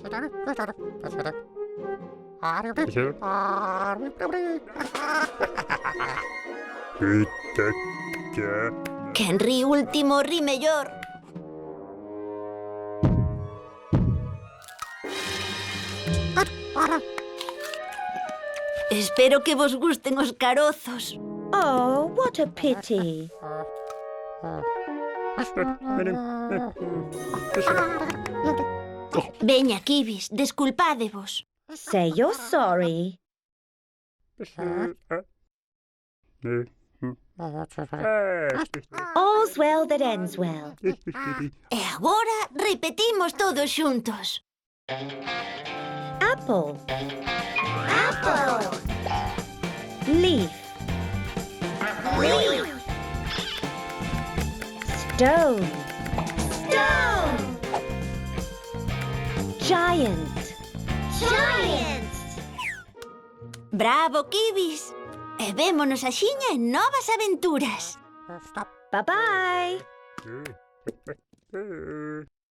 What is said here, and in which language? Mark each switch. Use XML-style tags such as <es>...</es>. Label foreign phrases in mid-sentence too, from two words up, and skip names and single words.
<gl>Quen ri último ri mellor. Espero que vos gusten os carozos.</gl> <en>Oh, what a pity.</en> <gl>Veña, Kibis, desculpádevos.</gl> <en>Say you're sorry. All's well that ends well.</en> <gl>E agora repetimos todos xuntos.</gl> <en>Apple. Apple! Leaf. Leaf! Stone. Stone! Giant. Giant!</en> <gl>Bravo, Kibis! E vémonos axiña en novas aventuras.</gl> <en>Bye-bye.</en>